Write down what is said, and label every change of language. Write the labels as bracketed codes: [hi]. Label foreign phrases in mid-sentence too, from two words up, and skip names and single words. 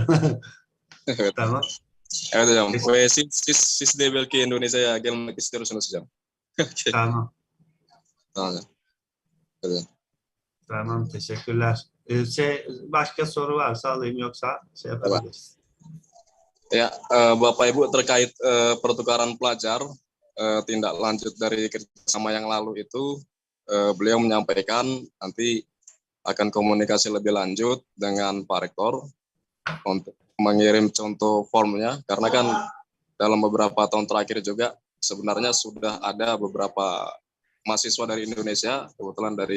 [tr] Evet. Tamam. Evet hocam. Ve siz de belki Indonesia'ya gelmek istiyorsunuz hocam. Tamam. Tamam hocam. Evet. Tamam, teşekkürler. Başka soru varsa alayım, yoksa şey yapabiliriz. [id] Ya, Bapak Ibu terkait pertukaran pelajar, tindak lanjut dari kerjasama yang lalu itu, beliau menyampaikan nanti akan komunikasi lebih lanjut dengan Pak Rektor untuk mengirim contoh formnya, karena kan dalam beberapa tahun terakhir juga sebenarnya sudah ada beberapa mahasiswa dari Indonesia, kebetulan